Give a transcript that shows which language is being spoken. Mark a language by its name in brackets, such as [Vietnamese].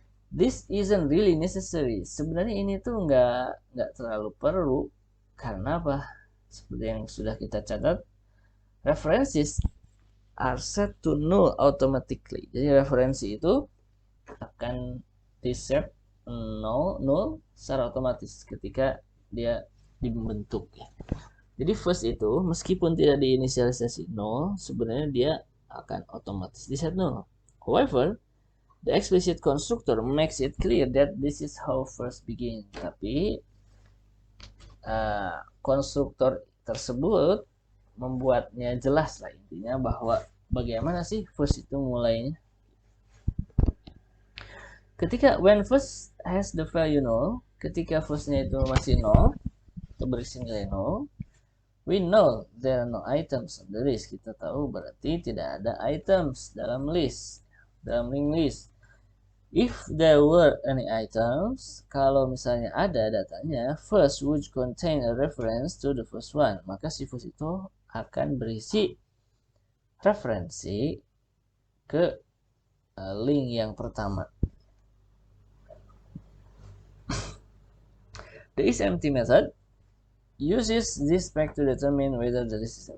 [English] This isn't really necessary. [Indonesian] Sebenarnya ini tuh nggak terlalu perlu. Karena apa? Seperti yang sudah kita catat, [English] references are set to null automatically. [Indonesian] Jadi referensi itu akan di set null secara otomatis ketika dia dibentuk ya. Jadi first itu meskipun tidak diinisialisasi 0, sebenarnya dia akan otomatis di set 0. [English] However, the explicit constructor makes it clear that this is how first begin. [Indonesian] Tapi konstruktor tersebut membuatnya jelas lah intinya bahwa bagaimana sih first itu mulainya. [English] Ketika when first has the value 0, [Indonesian] ketika firstnya itu masih 0 atau berisi nilai 0, [English] we know there are no items on the list. [Indonesian] Kita tahu berarti tidak ada items dalam list, dalam link list. [English] If there were any items, [Indonesian] kalau misalnya ada datanya, [English] first would contain a reference to the first one. [Indonesian] Maka si first itu akan berisi referensi ke link yang pertama. [English] The isEmpty method uses this spec to determine whether the list is.